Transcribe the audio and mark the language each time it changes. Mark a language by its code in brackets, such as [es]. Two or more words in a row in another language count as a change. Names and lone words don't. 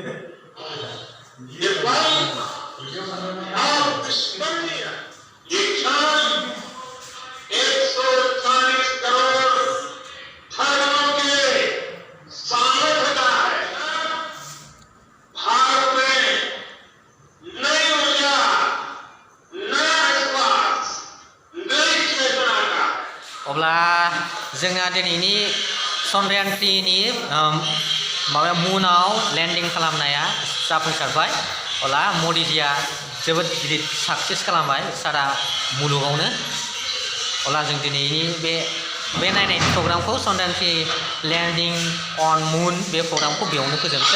[hi] ये पल अविस्मरणीय, ये क्षण 140 करोड़ धर्मों के सामर्थ्य का है। भारत में नई ऊर्जा, नया विश्वास, नई चेतना का है। [brx] अब्ला जोंहा दिनैनि चन्द्रयान 3 नि माबा मुनाव लेन्डिं खालामनाया जाफुंसारबाय। अब्ला मदिजिया जोबोद गिदिर साक्सेस खालामबाय सारा मुलुगावनो। अब्ला जों दिनैनि बे नायनाय प्रग्रामखौ चन्द्रयान 3 [en] landing on moon [brx] बे प्रग्रामखौ बेयावनो फोजोबसै।